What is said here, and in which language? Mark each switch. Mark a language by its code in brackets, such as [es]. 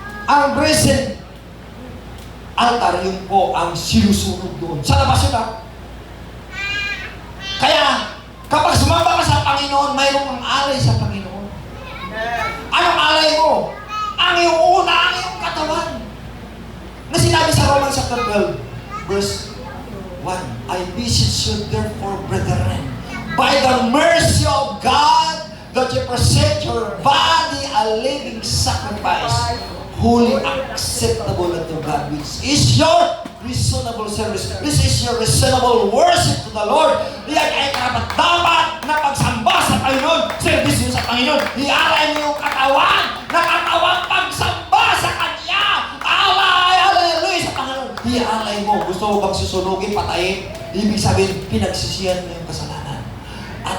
[tl] Ang brazen altar, yun po ang sinusunog doon. Sa labas yun Kaya, kapag sumamba ka sa Panginoon, mayroong ang alay sa Panginoon. Anong alay mo? Ang iyong una, ang iyong katawan. Na sinabi sa [en] Romans chapter 12, verse 1, I beseech you therefore, brethren, by the mercy of God, that you present your body a living sacrifice, holy, acceptable unto God, which is your reasonable service. This is your reasonable worship to the Lord. [tl] Yan ay karapat-dapat na pagsamba sa Panginoon, service nyo sa Panginoon. Ialay niyo yung katawan na katawang pagsamba sa Kanya. Alay, hallelujah sa Panginoon. Ialay mo. Gusto mo bang susunugin, patayin? Ibig sabihin, pinagsisiyan mo yung kasalanan. At